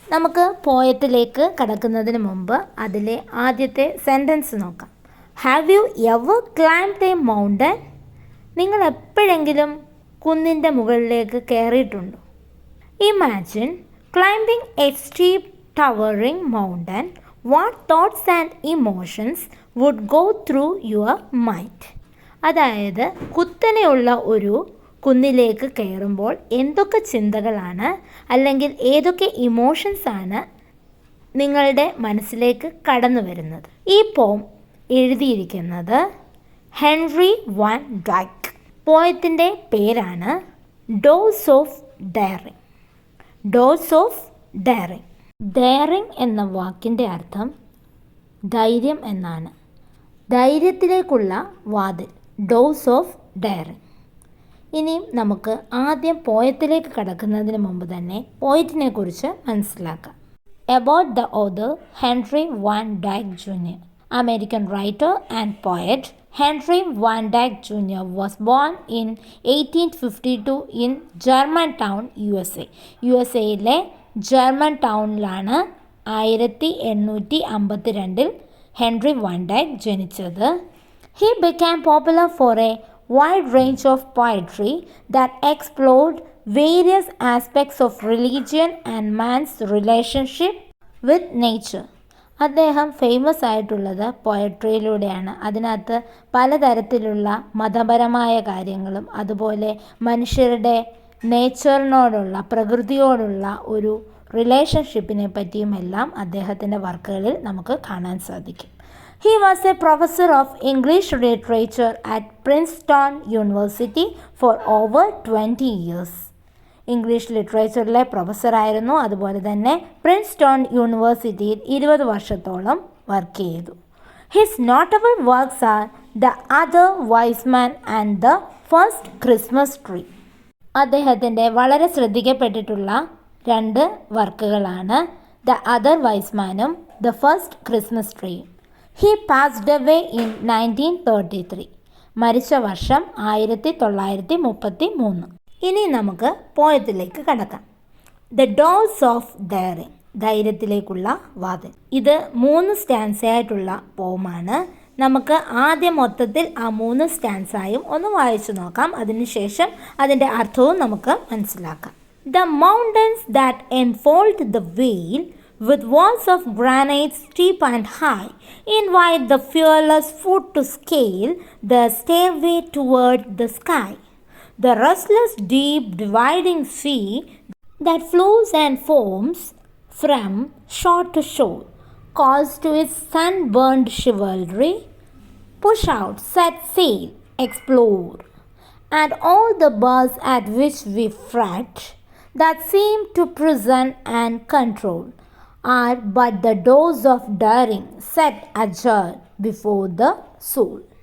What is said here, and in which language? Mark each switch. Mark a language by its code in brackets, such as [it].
[ml] നമുക്ക് പോയത്തിലേക്ക് കടക്കുന്നതിന് മുമ്പ് അതിലെ ആദ്യത്തെ സെൻറ്റൻസ് നോക്കാം. [en] Have you ever climbed a mountain? [ml] നിങ്ങൾ എപ്പോഴെങ്കിലും കുന്നിൻ്റെ മുകളിലേക്ക് കയറിയിട്ടുണ്ടോ? [en] Imagine climbing a steep towering mountain. What thoughts and emotions would go through your mind? [ml] അതായത് കുത്തനെയുള്ള ഒരു കുന്നിലേക്ക് കയറുമ്പോൾ എന്തൊക്കെ ചിന്തകളാണ് അല്ലെങ്കിൽ ഏതൊക്കെ ഇമോഷൻസ് ആണ് നിങ്ങളുടെ മനസ്സിലേക്ക് കടന്നു വരുന്നത്? ഈ പോം എഴുതിയിരിക്കുന്നത് ഹെൻറി വാൻ ഡൈക്ക്. പോയത്തിൻ്റെ പേരാണ് dose of daring. Dose of daring. Daring എന്ന വാക്കിൻ്റെ അർത്ഥം ധൈര്യം എന്നാണ്. ധൈര്യത്തിലേക്കുള്ള വാതിൽ, ഡോസ് ഓഫ് ഡെയറിങ്. ഇനിയും നമുക്ക് ആദ്യം പോയത്തിലേക്ക് കടക്കുന്നതിന് മുമ്പ് തന്നെ പോയറ്റിനെ കുറിച്ച് മനസ്സിലാക്കാം. [en] About the author Henry Van Dyke Jr. American writer and poet Henry Van Dyke Jr. was born in 1852 in Germantown, USA. [ml] യുഎസ്എയിലെ German ടൗണിലാണ് 1852 Henry van Dijk ജനിച്ചത്. [en] He became popular for a wide range of poetry that explored various aspects of religion and man's relationship with nature. [ml] അദ്ദേഹം famous ആയിട്ടുള്ളത് പോയട്രിയിലൂടെയാണ്. അതിനകത്ത് പലതരത്തിലുള്ള മതപരമായ കാര്യങ്ങളും അതുപോലെ മനുഷ്യരുടെ നേച്ചറിനോടുള്ള, പ്രകൃതിയോടുള്ള ഒരു റിലേഷൻഷിപ്പിനെ പറ്റിയുമെല്ലാം അദ്ദേഹത്തിൻ്റെ വർക്കുകളിൽ നമുക്ക് കാണാൻ സാധിക്കും. [en] He was a professor of English literature at Princeton University for over 20 years. [ml] English ലിറ്ററേച്ചറിലെ പ്രൊഫസറായിരുന്നു. അതുപോലെ തന്നെ പ്രിൻസ്റ്റൺ യൂണിവേഴ്സിറ്റിയിൽ 20 വർഷത്തോളം വർക്ക് ചെയ്തു. [en] His notable works are the other wise man and the first Christmas tree. [ml] അദ്ദേഹത്തിൻ്റെ വളരെ ശ്രദ്ധിക്കപ്പെട്ടിട്ടുള്ള 2 വർക്കുകളാണ് the other vice മാനും the first Christmas ട്രീയും. [en] He passed away in 1933. [ml] മരിച്ച വർഷം 1933. ഇനി നമുക്ക് പോയത്തിലേക്ക് കടക്കാം. ദ ഡോസ് ഓഫ് ഡെയറിങ്, ധൈര്യത്തിലേക്കുള്ള വാതിൽ. ഇത് 3 സ്റ്റാൻസയായിട്ടുള്ള പോമാണ്. നമുക്ക് ആദ്യം മൊത്തത്തിൽ ആ 3 സ്റ്റാൻസായും ഒന്ന് വായിച്ചു നോക്കാം. അതിനുശേഷം അതിൻ്റെ അർത്ഥവും നമുക്ക് മനസ്സിലാക്കാം. [en] The mountains that enfold the vale, with walls of granite steep and high, invite the fearless foot to scale the stairway toward the sky. The restless deep dividing sea that flows and foams from shore to shore calls to its sunburned chivalry, push out, set sail, explore, and all the bars at which we fret that seem to prison and control are but the doors of daring set ajar before the soul.